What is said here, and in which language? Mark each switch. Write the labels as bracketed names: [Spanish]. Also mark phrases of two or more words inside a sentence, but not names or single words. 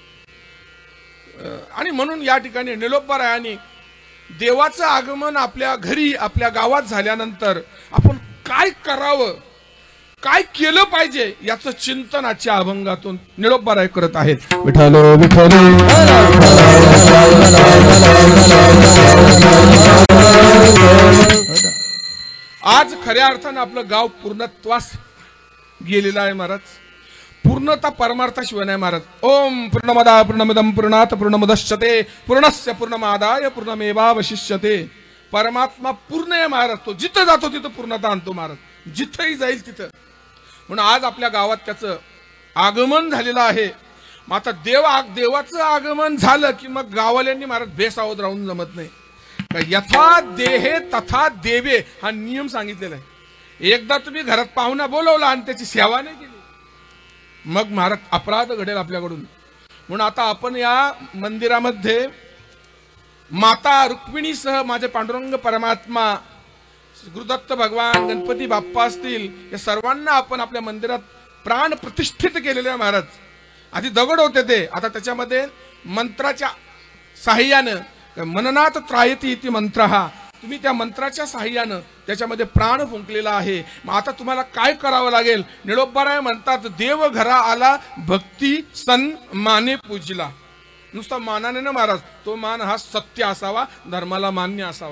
[Marathi] आणि म्हणून या ठिकाणी निळोबारायांनी देवाचं आगमन आपल्या घरी आपल्या गावात झाल्यानंतर आपण काय करावं, काय केलं पाहिजे याचं चिंतन आजच्या अभंगातून निळोबाराय करत आहेत. विठ्ठल विठ्ठल आज खऱ्या अर्थानं आपलं गाव पूर्णत्वास गेलेलं आहे महाराज. पूर्णता परमार्थाशिवाय नाही महाराज. [Sanskrit] ओम पूर्णमदा पूर्णमिदं पूर्णात पूर्णमुदच्यते पूर्णस्य पूर्णमादाय पूर्णमेवावशिष्यते. [Marathi] परमात्मा पूर्ण आहे महाराज. तो जिथं जातो तिथं पूर्णता आणतो महाराज, जिथंही जाईल तिथं. म्हणून आज आपल्या गावात त्याचं आगमन झालेलं आहे. मग आता देवाचं आगमन झालं की मग गावाल्यांनी महाराज बेसावध राहून जमत नाही. [Sanskrit] यथा देहे तथा देवे [Marathi] हा नियम सांगितलेला आहे. एकदा तुम्ही घरात पाहुणा बोलवला आणि त्याची सेवा नाही केली, मग महाराज अपराध घडेल आपल्याकडून. म्हणून आता आपण या मंदिरामध्ये माता रुक्मिणीसह माझे पांडुरंग परमात्मा, गुरुदत्त भगवान, गणपती बाप्पा असतील, या सर्वांना आपण आपल्या मंदिरात प्राण प्रतिष्ठित केलेले आहे महाराज. आधी दगड होते ते, आता त्याच्यामध्ये मंत्राच्या साह्यानं, [Sanskrit] मननात त्रायती इति मंत्र, [Marathi] हा तुम्ही त्या मंत्राच्या साह्यानं त्याच्यामध्ये प्राण फुंकलेला आहे. मग आता तुम्हाला काय करावं लागेल. निळोबाराय म्हणतात देव घरा आला भक्ती सन्माने पूजला. नुसता मानाने ना महाराज, तो मान हा सत्य असावा, धर्माला मान्य असावा.